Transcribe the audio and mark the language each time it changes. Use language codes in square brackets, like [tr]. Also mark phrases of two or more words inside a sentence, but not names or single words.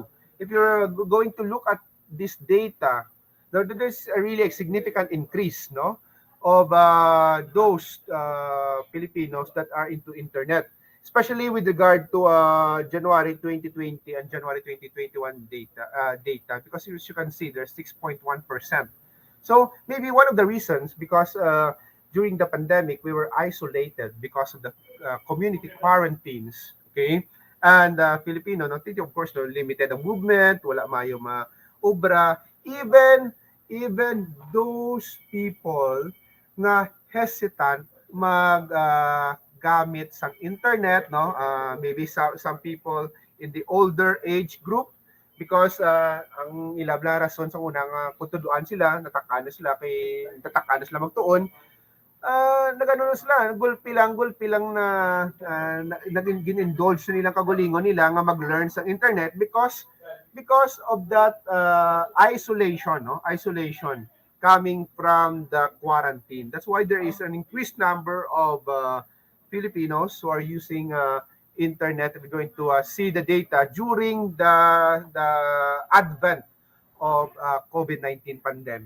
[en] If you're going to look at this data, there's a really a significant increase, no, of those Filipinos that are into internet, especially with regard to January 2020 and January 2021 data, because as you can see, there's 6.1%. So maybe one of the reasons, because during the pandemic, we were isolated because of the community quarantines, okay? And Filipino, no, of course, no, limited [hil] ang movement, wala mayo obra, [en] even those people na hesitant [hil] gamit sa internet, no, [en] maybe some people in the older age group, because [hil] ang ilab na rason sa unang kutuduan sila, natakana sila magtuon, nagano sila, gulpi lang na naging gin-indulge nilang kagulingon nila nga mag-learn sa internet [en] because of that isolation, [hil] no? [en] Isolation coming from the quarantine. That's why there is an increased number of Filipinos who are using internet. We're going to see the data during the advent of COVID-19 pandemic.